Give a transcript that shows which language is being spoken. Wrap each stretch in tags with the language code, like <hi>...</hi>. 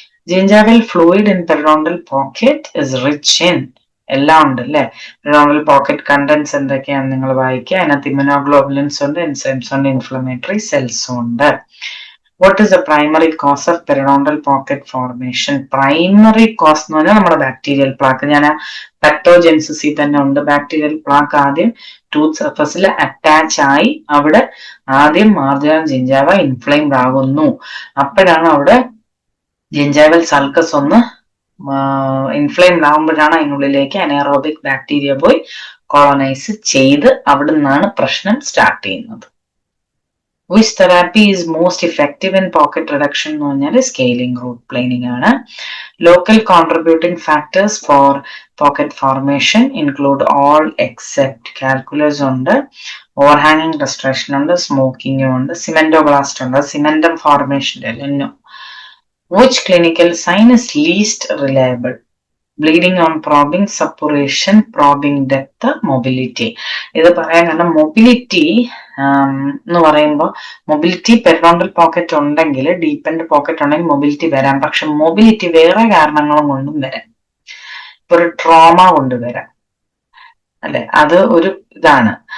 <en>Gingival fluid in periodontal pocket is rich in</en> <ml>എല്ലാം ഉണ്ട് അല്ലെ. പെരിഡോണ്ടൽ പോക്കറ്റ് കണ്ടന്റ്സ് എന്തൊക്കെയാണ് നിങ്ങൾ വായിക്കുക. അതിനകത്ത് ഇമ്യൂണോഗ്ലോബുലിൻസ് ഉണ്ട്, എൻസൈംസ് ഉണ്ട്, ഇൻഫ്ലമേറ്ററി സെൽസും ഉണ്ട്.</ml> <en>What is the primary cause of periodontal pocket formation?</en> <ml>Primary cause എന്ന് പറഞ്ഞാൽ നമ്മുടെ ബാക്ടീരിയൽ പ്ലാക്ക്. ഞാൻ പെക്ടോജെൻസിസിൽ തന്നെ ഉണ്ട്. ബാക്ടീരിയൽ പ്ലാക്ക് ആദ്യം ടൂത്ത് സർഫസിൽ അറ്റാച്ച് ആയി അവിടെ ആദ്യം മാർജിനൽ ജിഞ്ചാവ ഇൻഫ്ലെയിംഡ് ആകുന്നു. അപ്പോഴാണ് അവിടെ ജിഞ്ചൈവൽ സൾക്കസ് ഒന്ന് ഇൻഫ്ലെയിംഡ് ആകുമ്പോഴാണ് അതിനുള്ളിലേക്ക് അനേറോബിക് ബാക്ടീരിയ പോയി കോളനൈസ് ചെയ്ത് അവിടെ നിന്നാണ് പ്രശ്നം സ്റ്റാർട്ട് ചെയ്യുന്നത്.</ml> <en>Which therapy is most effective in pocket reduction</en> <ml>എന്ന് പറഞ്ഞാൽ</ml> <en>Scaling, root planing ആണ്. Local contributing factors for pocket formation include all except calculus ഉണ്ട്, overhanging restoration ഉണ്ട്, smoking ഉണ്ട്, cementoblast ഉണ്ട്.</en> <ml>സിമെന്റം ഫോർമേഷൻ അല്ലല്ലോ.</ml> <en>Which clinical sign is least reliable? Bleeding on probing, suppuration, probing depth, mobility.</en> <ml>ഇത് പറയാൻ കാരണം മൊബിലിറ്റി എന്ന് പറയുമ്പോൾ മൊബിലിറ്റി പെരിഡോണ്ടൽ പോക്കറ്റ് ഉണ്ടെങ്കിൽ, ഡീപ്പൻഡ് പോക്കറ്റ് ഉണ്ടെങ്കിൽ മൊബിലിറ്റി വരാം. പക്ഷെ മൊബിലിറ്റി വേറെ കാരണങ്ങളും കൊണ്ടും വരാം. ഇപ്പൊ ഒരു ട്രോമ കൊണ്ടുവരാം അല്ലെ, അത് ഒരു ഇതാണ്.</ml>